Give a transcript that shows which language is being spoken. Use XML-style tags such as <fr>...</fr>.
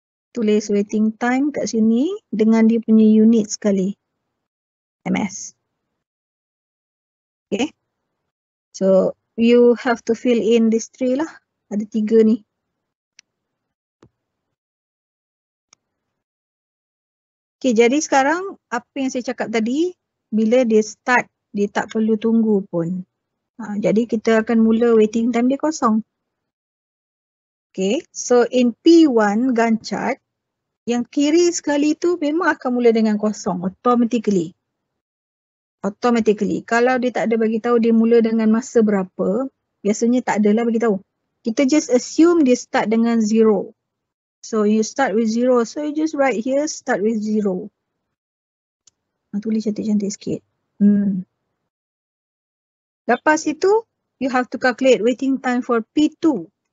<ms>Tulis waiting time kat sini dengan dia punya unit sekali. MS. Okay.</ms> <en>So you have to fill in these 3 lah.</en> <ms>Ada 3 ni. Okay, jadi sekarang apa yang saya cakap tadi, bila dia start, dia tak perlu tunggu pun. Jadi kita akan mula waiting time dia kosong. Okay,</ms> <en>so in P1 Gantt chart,</en> <ms>yang kiri sekali tu memang akan mula dengan kosong, automatically. Kalau dia tak ada bagi tahu dia mula dengan masa berapa, biasanya tak adalah bagi tahu. Kita just assume dia start dengan 0.</ms> <en>So you start with 0. So you just write here start with 0.</en> <ms>Tulis cantik-cantik sikit. Lepas itu,</ms> <en>you have to calculate waiting time for P2.</en>